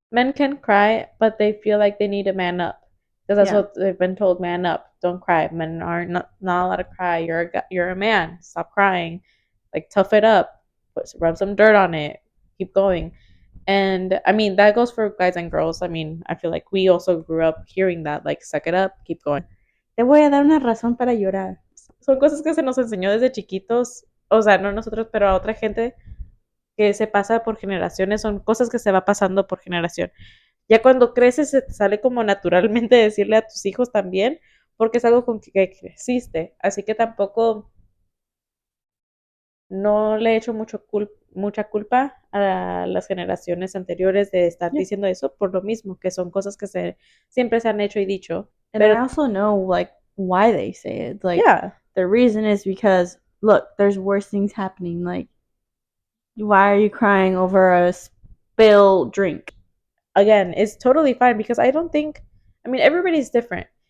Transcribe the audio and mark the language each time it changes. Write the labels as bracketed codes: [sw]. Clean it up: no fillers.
[en] Men can cry, but they feel like they need to man up because that's what they've been told: man up, don't cry. Men are not allowed to cry. You're a man. Stop crying. Tough it up. Rub some dirt on it. Keep going. And I mean, that goes for guys and girls. I mean, I feel like we also grew up hearing that, suck it up, keep going. [es] Te voy a dar una razón para llorar. Son cosas que se nos enseñó desde chiquitos o sea, no nosotros, pero a otra gente que se pasa por generaciones, son cosas que se va pasando por generación. Ya cuando creces se te sale como naturalmente decirle a tus hijos también, porque es algo con que creciste. Así que tampoco no le he hecho mucha culpa a las generaciones anteriores de estar [en] Yeah. [es] diciendo eso por lo mismo, que son cosas que siempre se han hecho y dicho. [en] And [es] Pero, [en] I also know like why they say it. Like yeah, the reason is because look, there's worse things happening. Like why are you crying over a spilled drink? again, it's totally fine because I don't think, I mean, everybody's different.